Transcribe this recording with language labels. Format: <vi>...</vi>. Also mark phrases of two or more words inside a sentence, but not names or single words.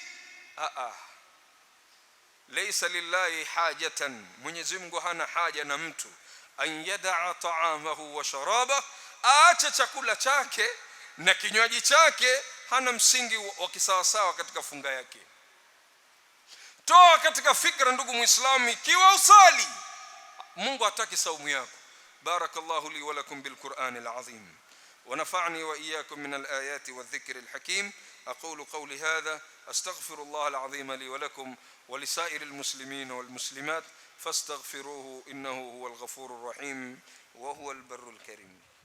<ar>ليس لله حاجة,</ar> <sw>Mwenyezi Mungu hana haja na mtu</sw> <ar>أن يدع طعامه وشرابه,</ar> <sw>aache chakula chake na kinywaji chake. Hana msingi wa kisawasawa katika funga yake. Toa katika fikra ndugu muislamu, ikiwa usali Mungu hataki saumu yako.</sw> <ar>بارك الله لي ولكم بالقرآن العظيم ونفعني وإياكم من الآيات والذكر الحكيم. أقول قولي هذا أستغفر الله العظيم لي ولكم ولسائر المسلمين والمسلمات فاستغفروه إنه هو الغفور الرحيم وهو البر الكريم.</ar>